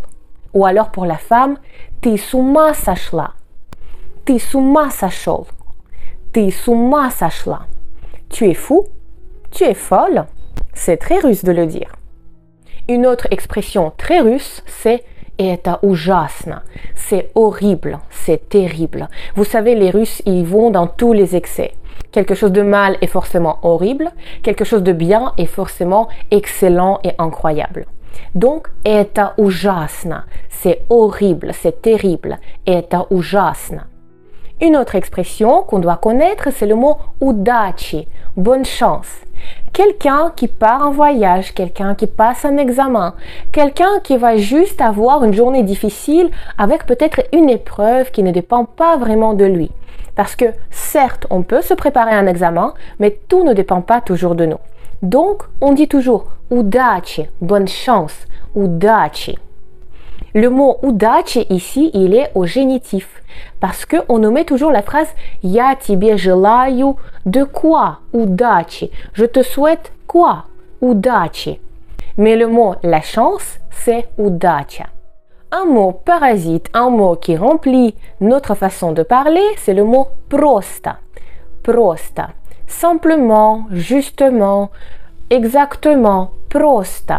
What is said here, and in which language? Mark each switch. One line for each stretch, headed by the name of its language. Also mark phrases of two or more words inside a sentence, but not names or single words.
French: Ou alors pour la femme,
Russian: ты с ума сошла. Ты с ума сошел. Ты с ума сошла.
French: Tu es fou, tu es folle. C'est très russe de le dire. Une autre expression très russe, c'est
Russian: это ужасно.
French: C'est horrible, c'est terrible. Vous savez, les Russes, ils vont dans tous les excès. Quelque chose de mal est forcément horrible, quelque chose de bien est forcément excellent et incroyable. Donc,
Russian: это ужасно,
French: c'est horrible, c'est terrible,
Russian: это ужасно.
French: Une autre expression qu'on doit connaître, c'est le mot удачи, bonne chance. Quelqu'un qui part en voyage, quelqu'un qui passe un examen, quelqu'un qui va juste avoir une journée difficile avec peut-être une épreuve qui ne dépend pas vraiment de lui. Parce que certes, on peut se préparer à un examen, mais tout ne dépend pas toujours de nous. Donc, on dit toujours удачи, bonne chance, удачи. Le mot удачи ici, il est au génitif parce qu'on nous met toujours la phrase
Russian: Я тебе желаю
French: de quoi? Удачи. Je te souhaite quoi? Удачи. Mais le mot la chance, c'est удача. Un mot parasite, un mot qui remplit notre façon de parler, c'est le mot просто.
Russian: Просто.
French: Simplement, justement, exactement,
Russian: просто.